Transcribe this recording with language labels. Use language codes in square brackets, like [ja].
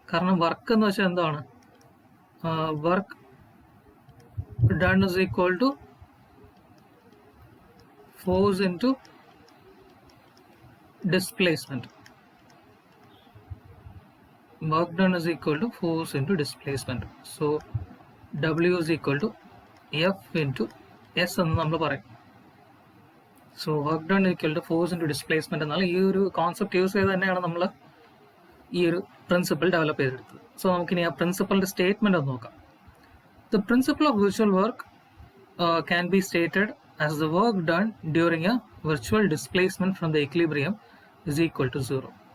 [ml] കാരണം വർക്ക് എന്ന് വെച്ചാൽ എന്താണ്? [en] Work done is equal to force into displacement. Work done is equal to force into displacement. So W is equal to F into S [ml] എന്ന് നമ്മൾ പറയും. So work done equal to force into displacement എന്നാൽ ഈ ഒരു concept use ചെയ്ത് തന്നെയാണ് നമ്മൾ ഈ ഒരു പ്രിൻസിപ്പിൾ ഡെവലപ്പ് ചെയ്തെടുത്തത്. സോ നമുക്കിനി ആ പ്രിൻസിപ്പളിന്റെ സ്റ്റേറ്റ്മെന്റ് ഒന്ന് നോക്കാം. [en] The principle of virtual work can be stated as the work done during a virtual displacement from the equilibrium is equal to 0.